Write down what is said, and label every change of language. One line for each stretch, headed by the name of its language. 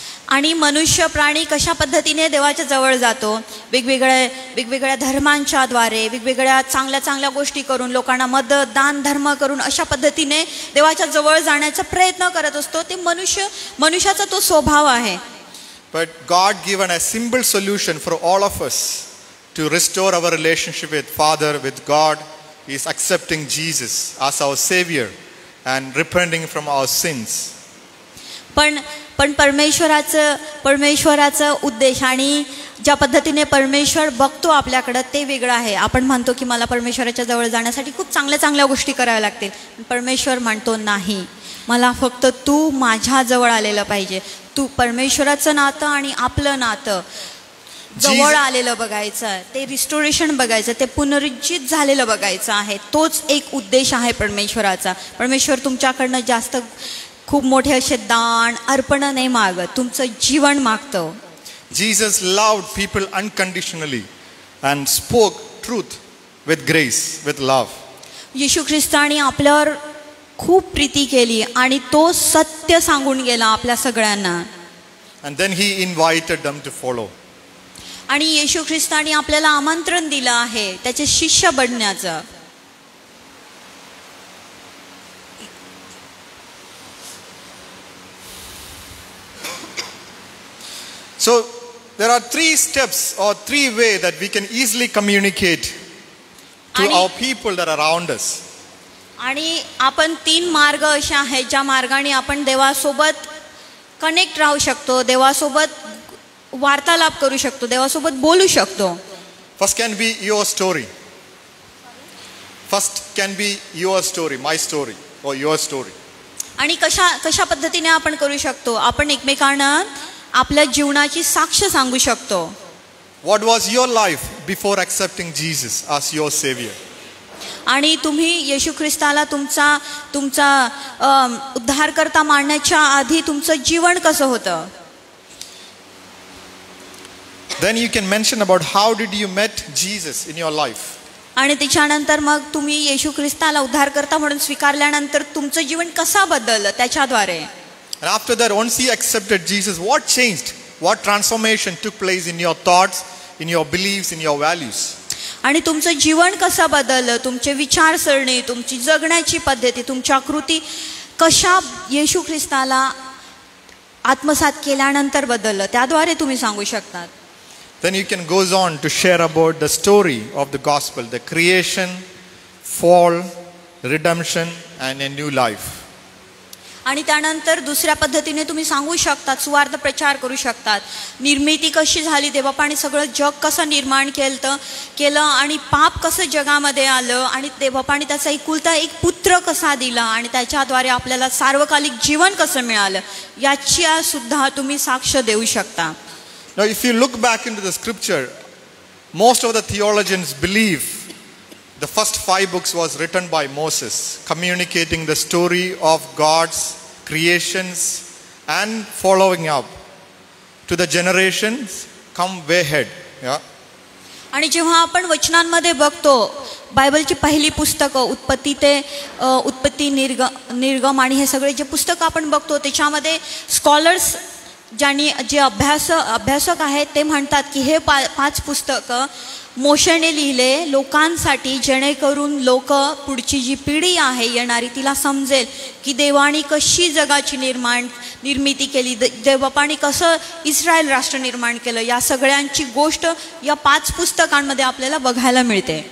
Marathi: आणि मनुष्य प्राणी कशा पद्धतीने देवाच्या जवळ जातो, वेगवेगळ्या धर्मांच्या द्वारे, वेगवेगळ्या चांगल्या गोष्टी करून, लोकांना मदत, दान, धर्म करून अशा पद्धतीने देवाच्या जवळ जाण्याचा प्रयत्न करत असतो. ते मनुष्याचा तो स्वभाव आहे.
English: But God given a simple solution for all of us to restore our relationship with Father, with God, is accepting Jesus as our Savior and repenting from our sins.
Marathi: पण परमेश्वराचं उद्देश आणि ज्या पद्धतीने परमेश्वर बघतो आपल्याकडं ते वेगळं आहे. आपण म्हणतो की मला परमेश्वराच्या जवळ जाण्यासाठी खूप चांगल्या गोष्टी कराव्या लागतील. परमेश्वर म्हणतो नाही, मला फक्त तू माझ्या जवळ आलेलं पाहिजे. तू परमेश्वराचं नातं आणि आपलं नातं जवळ आलेलं बघायचं, ते रिस्टोरेशन बघायचं, ते पुनरुज्जीवित झालेलं बघायचं आहे. तोच एक उद्देश आहे परमेश्वराचा. परमेश्वर तुमच्याकडनं जास्त खूप मोठे असे दान, अर्पण नाही मागत, तुमचं जीवन मागतो.
English: Jesus loved people unconditionally and spoke truth with grace, with love.
Marathi: येशू ख्रिस्ताने आपल्यावर खूप प्रीती केली आणि तो सत्य सांगून गेला आपल्या सगळ्यांना.
English: And then he invited them to follow.
Marathi: आणि येशू ख्रिस्ताने आपल्याला आमंत्रण दिलं आहे त्याचे शिष्य बनण्याचं.
English: So there are 3 steps or 3 ways that we can easily communicate to our people that are around us.
Marathi: आणि आपण 3 मार्ग असे आहेत ज्या मार्गाने आपण देवासोबत कनेक्ट राहू शकतो, देवासोबत वार्तालाप करू शकतो, देवासोबत बोलू शकतो.
English: First can be your story. First can be your story, my story or your story.
Marathi: आणि कशा पद्धतीने आपण करू शकतो, आपण एकमेकांना आपल्या जीवनाची साक्ष सांगू शकतो.
English: What was your life before accepting Jesus as your savior?
Marathi: आणि तुम्ही येशू ख्रिस्ताला तुमचा उद्धारकर्ता मानण्याच्या आधी तुमचं जीवन कसं होतं.
English: Then you can mention about how did you met Jesus in your life.
Marathi: आणि त्याच्यानंतर मग तुम्ही येशू ख्रिस्ताला उद्धारकर्ता म्हणून स्वीकारल्यानंतर तुमचं जीवन कसं बदललं त्याच्याद्वारे.
English: And after that, once he accepted Jesus, what changed? What transformation took place in your thoughts, in your beliefs, in your values?
Marathi: आणि तुमचं जीवन कसं बदललं, तुमचे विचारसरणी, तुमची जगण्याची पद्धती, तुमच्या कृती कशा येशू ख्रिस्ताला आत्मसात केल्यानंतर बदललं, त्याद्वारे तुम्ही सांगू शकतात.
English: Then you can goes on to share about the story of the gospel, the creation, fall, redemption and a new life.
Marathi: आणि त्यानंतर दुसऱ्या पद्धतीने तुम्ही सांगू शकतात, सुवार्थ प्रचार करू शकतात. निर्मिती कशी झाली, देवबापाने सगळं जग कसं निर्माण केलं आणि पाप कसं जगामध्ये आलं आणि देवबापाने त्याचा एकुलता एक पुत्र कसा दिला आणि त्याच्याद्वारे आपल्याला सार्वकालिक जीवन कसं मिळालं, याची सुद्धा तुम्ही साक्ष देऊ शकता.
English: Now if you look back into the scripture, most of the theologians believe the first 5 books was written by Moses, communicating the story of God's creations and following up to the generations come way ahead. Yeah.
Marathi: आणि जेव्हा आपण वचनांमध्ये बघतो, बायबलची पहिली पुस्तकं उत्पत्ती निर्गम आणि हे सगळे जे पुस्तकं आपण बघतो त्याच्यामध्ये स्कॉलर्स जे अभ्यासक आहेत ते म्हणतात की हे 5 पुस्तकं मोशेने लिहिले लोकांसाठी, जेणेकरून लोक पुढची जी पिढी आहे येणारी तिला समजेल की देवाने कशी जगाची निर्मिती केली, देवबापाने कसं इस्रायल राष्ट्र निर्माण केलं, या सगळ्यांची गोष्ट या 5 पुस्तकांमध्ये आपल्याला बघायला मिळते.